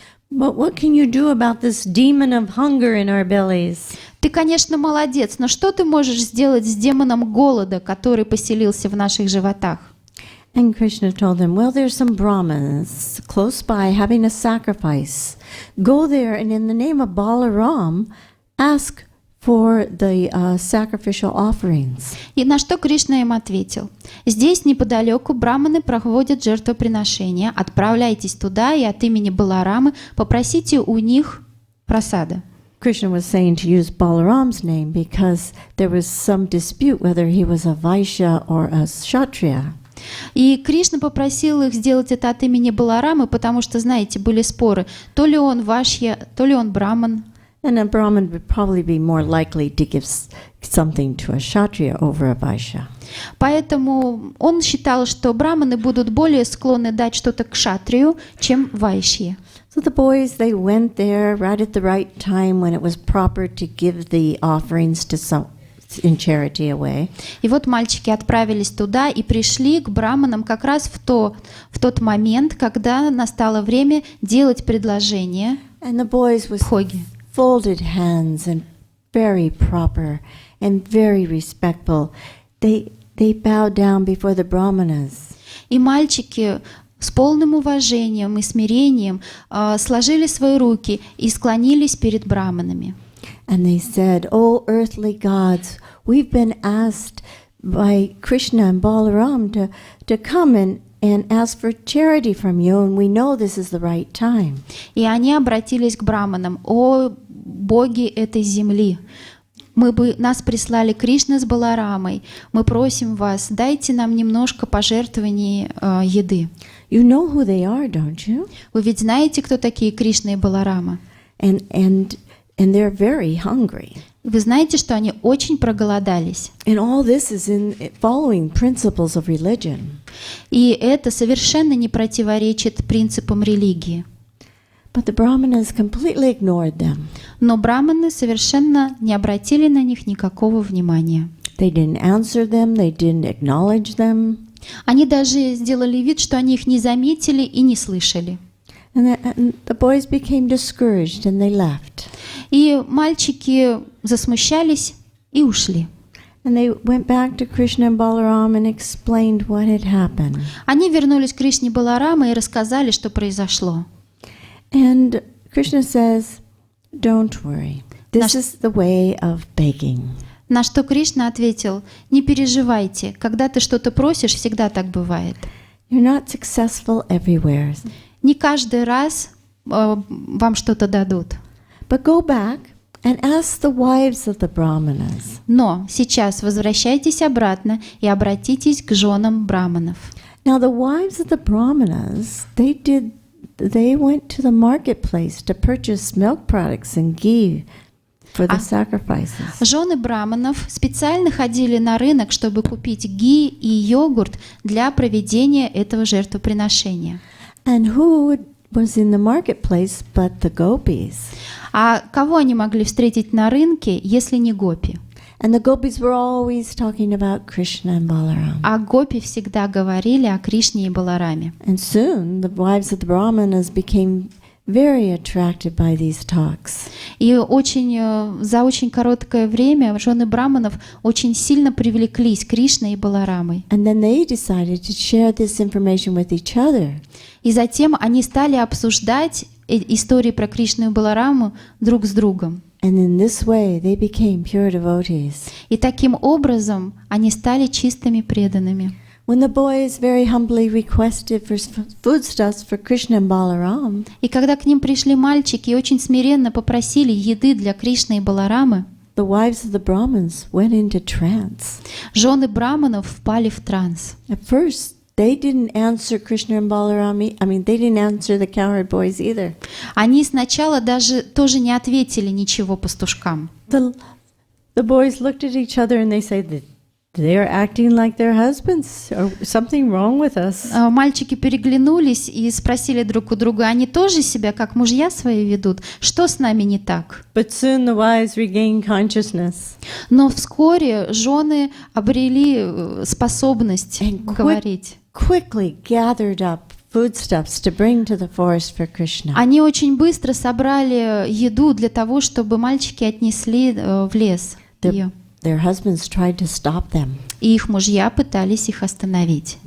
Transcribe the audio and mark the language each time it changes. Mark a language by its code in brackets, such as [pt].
[en] But what can you do about this demon of hunger in our bellies? [ru] Ты, конечно, молодец, но что ты можешь сделать с демоном голода, который поселился в наших животах?» [en] And Krishna told them, well, there's some brahmins close by having a sacrifice. Go there and in the name of Balaram, ask for the sacrificial offerings. [ru] И на что Кришна им ответил: «Здесь неподалеку браманы проводят жертвоприношения. Отправляйтесь туда и от имени Баларамы попросите у них просада». [en] Krishna was saying to use Balaram's name because there was some dispute whether he was a Vaishya or a Kshatriya. [ru] И Кришна попросил их сделать это от имени Баларамы, потому что, знаете, были споры, то ли он Вашья, то ли он браман. [en] And a Brahmin would probably be more likely to give something to a Kshatriya over a Vaishya. [ru] Поэтому он считал, что браманы будут более склонны дать что-то кшатрию, чем вайшье. [en] So the boys, they went there right at the right time when it was proper to give the offerings to in charity away. [ru] И вот мальчики отправились туда и пришли к браманам как раз в тот момент, когда настало время делать предложение [en] And the boys with [ru] Бхоги. [en] folded hands and very proper and very respectful, they bowed down before the brahmanas. [ru] И мальчики с полным уважением и смирением сложили свои руки и склонились перед браманами. [en] And they said, "Oh, earthly gods, we've been asked by Krishna and Balaram to come and ask for charity from you, and we know this is the right time." [ru] И они обратились к браманам: «О боги этой земли! Нас прислали Кришна с Баларамой. Мы просим вас, дайте нам немножко пожертвований еды». [en] You know who they are, don't you? [ru] Вы ведь знаете, кто такие Кришна и Баларама? [en] And they're very hungry. [ru] Вы знаете, что они очень проголодались. [en] And all this is in following principles of religion. [ru] И это совершенно не противоречит принципам религии. [en] But the brahmanas completely ignored them. [ru] Но браманы совершенно не обратили на них никакого внимания. [en] They didn't answer them, they didn't acknowledge them. [ru] Они даже сделали вид, что они их не заметили и не слышали. [en] And the boys became discouraged and they left. [ru] И мальчики засмущались и ушли. [en] And they went back to Krishna and Balaram and explained what had happened. [ru] Они вернулись к Кришне Баларама и рассказали, что произошло. [en] And Krishna says, "Don't worry. This is the way of begging." [ru] На что Кришна ответил: «Не переживайте, когда ты что-то просишь, всегда так бывает. [en] You're not successful everywhere. [ru] Не каждый раз вам что-то дадут. [en] But go back and ask the wives of the brahmanas. [ru] Но сейчас возвращайтесь обратно и обратитесь к женам браманов». [en] Now the wives of the brahmanas, they went to the marketplace to purchase milk products and ghee for the sacrifices. [ru] Жены браманов специально ходили на рынок, чтобы купить ги и йогурт для проведения этого жертвоприношения. [en] And who was in the marketplace but the gopis? [ru] А кого они могли встретить на рынке, если не гопи? [en] And the gopis were always talking about Krishna and Balaram. [ru] А гопи всегда говорили о Кришне и Балараме. [en] And soon the wives of the brahmanas became very attracted by these talks. [ru] И за очень короткое время жены браманов очень сильно привлеклись Кришной и Баларамой. [en] And then they decided to share this information with each other. [ru] И затем они стали обсуждать истории про Кришну и Балараму друг с другом. [en] And in this way they became pure devotees. [ru] И таким образом они стали чистыми преданными. [en] When the boys very humbly requested for foodstuffs for Krishna and Balaram, [ru] И когда к ним пришли мальчики и очень смиренно попросили еды для Кришны и Баларамы, [en] the wives of the Brahmins went into trance. [ru] жены браманов впали в транс. [en] At first, they didn't answer Krishna and Balaram. They didn't answer the cowherd boys either. [ru] Они сначала даже тоже не ответили ничего пастушкам. [en] The boys looked at each other and they said, "They're acting like their husbands. Or something wrong with us." [ru] Мальчики переглянулись и спросили друг у друга: они тоже себя как мужья свои ведут? Что с нами не так? [en] But soon the wives regained consciousness. [ru] Но вскоре жены обрели способность говорить. [en] Quickly gathered up foodstuffs to bring to the forest for Krishna. [ru] Они очень быстро собрали еду для того, чтобы мальчики отнесли в лес ее. [en] Their husbands tried to stop them, И их мужья пытались их остановить.